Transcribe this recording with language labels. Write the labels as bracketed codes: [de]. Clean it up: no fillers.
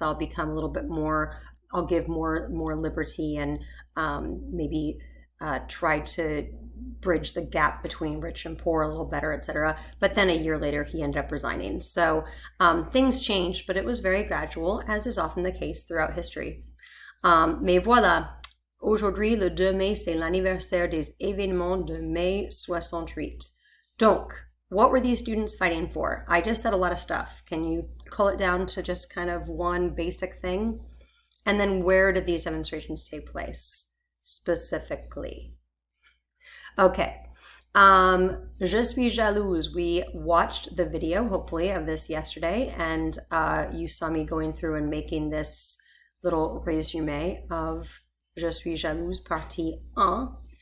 [en] I'll become a little bit more, I'll give more liberty and maybe try to bridge the gap between rich and poor a little better, etc. But then a year later, he ended up resigning. So things changed, but it was very gradual, as is often the case throughout history. [fr] Mais voilà. Aujourd'hui, le 2 mai, c'est l'anniversaire des événements de mai 68. [en] Donc, what were these students fighting for? I just said a lot of stuff. Can you cull it down to just kind of one basic thing? And then where did these demonstrations take place specifically? Okay. Je suis jalouse. We watched the video, hopefully, of this yesterday, and you saw me going through and making this little resume of Je suis jalouse partie 1.